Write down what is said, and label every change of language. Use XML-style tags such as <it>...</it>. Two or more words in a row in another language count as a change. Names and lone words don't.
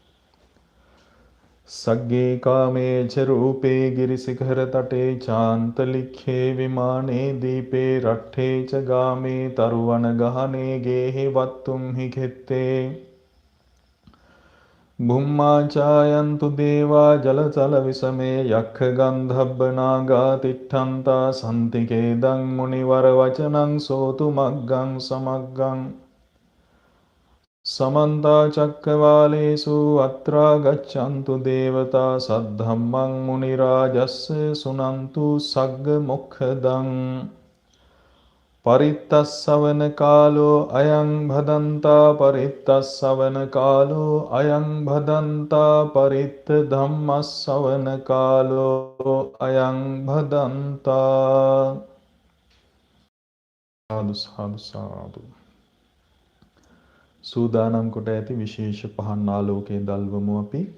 <pi>සග්ගේ කාමේච රූපේ ගිරිසිඛර තටේ චාන්තලික්ඛේ විමානේ දීපේ රට්ඨේ ච ගාමේ තරුවන ගහනේ ගේහි වත්තුම් හි කෙත්තේ බුම්මාචායන්තු දේවා ජලතල විසමේ යක්ඛ ගන්ධබ්බ නාගා තිට්ඨන්තා සම්තිකේදං මුනිවර වචනං සෝතු මග්ගං සමග්ගං සමන්තා චක්කවාලේසු අත්‍රා ගච්ඡන්තු දේවතා සද්ධම්මං මුනි රාජස්ස සුනන්තු සග්ග මොක්ඛදං පරිත්තස්සවන කාලෝ අයං භදන්තා පරිත්තස්සවන කාලෝ අයං භදන්තා පරිත්ත ධම්මස්සවන කාලෝ අයං භදන්තා සාදු සාදු සාදු</pi> <si>සූදානම් කොට ඇති විශේෂ පහන් ආලෝකයේ දල්වමු අපි</si>